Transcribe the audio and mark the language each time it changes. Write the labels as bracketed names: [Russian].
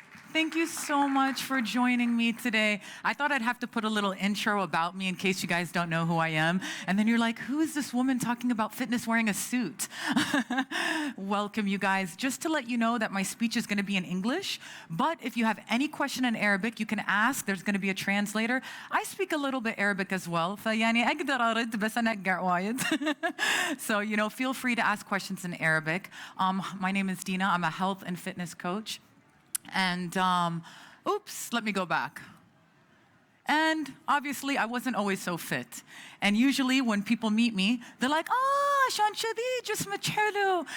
[English] Thank you so much for joining me today. I thought I'd have to put a little intro about me in case you guys don't know who I am. And then you're like, who is this woman talking about fitness wearing a suit? Welcome, you guys. Just to let you know that my speech is going to be in English, but if you have any question in Arabic, you can ask. There's going to be a translator. I speak a little bit Arabic as well. [Arabic] فيعني أقدر أرد بس أنا أقع وايد. [English] So, feel free to ask questions in Arabic. My name is Dina. I'm a health and fitness coach. And, let me go back. And obviously, I wasn't always so fit. And usually when people meet me, they're like, [Arabic] عشان شديد جسمك حلو.